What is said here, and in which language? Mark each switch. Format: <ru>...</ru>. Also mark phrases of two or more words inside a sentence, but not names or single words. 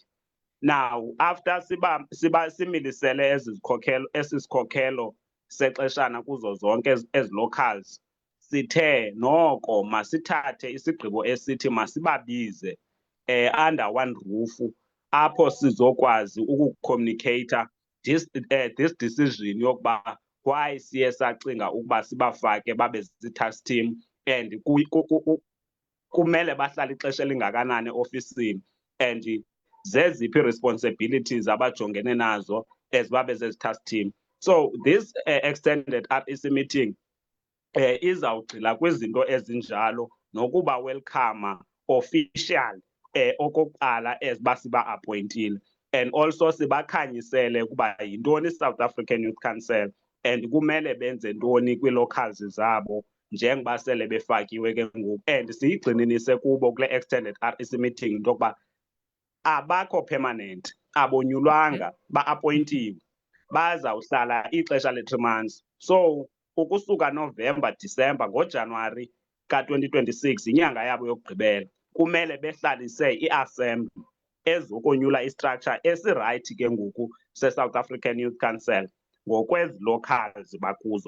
<en>Now after</en> <xh>similisele esi sikhokhelo sexeshana kuzo zonke ezi locals, sithe noko masithathe isigqibo esithi masibabize</xh> <en>under one roof</en> <xh>apho sizokwazi ukucommunicate</xh> <en>this decision</en> <xh>yokuba why siye sacinga ukuba sibafake babe zii-</xh> <en>task team and</en> <xh>kumele bahlale ixesha elingakanani ofisini and zeziphi responsibilities abajongene nazo as babe zezi-task team.</xh> <en>So this extended REC meeting</en> <xh>izawugxila kwizinto ezinjalo nokuba</xh> <en>welcome official</en> <xh>okokuqala as basiba appointile</xh> <en>and also</en> <xh>sibakhanyisele ukuba yintoni South African Youth Council and kumele benze ntoni kwii-locals zabo njengoba sele befakiwe ke ngoku, and siyigxininise kubo kule</xh> <en>extended REC meeting</en> <xh>into yokuba abakho permanent, abonyulwanga, ba-appointiwe, bazawuhlala ixesha le-3 months. So ukusuka November, December, ngoJanuwari ka-2026 inyanga yabo yokugqibela kumele behlalise i-assembly ezokonyula istructure esirayithi ke ngoku se-South African Youth Council ngokwezi locals bakuzo.</xh>